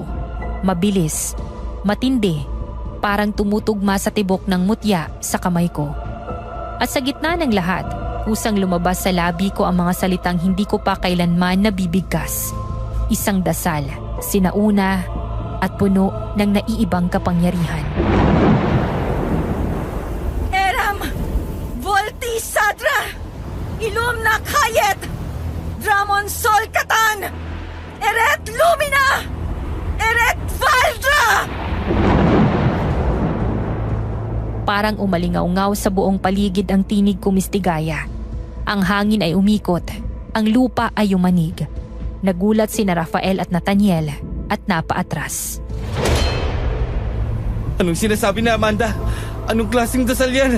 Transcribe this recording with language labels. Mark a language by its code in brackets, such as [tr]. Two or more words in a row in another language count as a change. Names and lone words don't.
[tl] Mabilis, matindi, parang tumutugma sa tibok ng mutya sa kamay ko. At sa gitna ng lahat, kusang lumabas sa labi ko ang mga salitang hindi ko pa kailanman nabibigkas. Isang dasal, sinauna at puno ng naiibang kapangyarihan. Eram! Volti Sadra! Ilumna Kayet! Dramon Sol Katan! Eret Lumina! Eret Valdra! Parang umalingaw-ngaw sa buong paligid ang tinig kumistigaya. Ang hangin ay umikot, ang lupa ay umanig. Nagulat sina Rafael at Nathaniel at napaatras. Anong sinasabi na, Amanda? Anong klaseng dasal yan?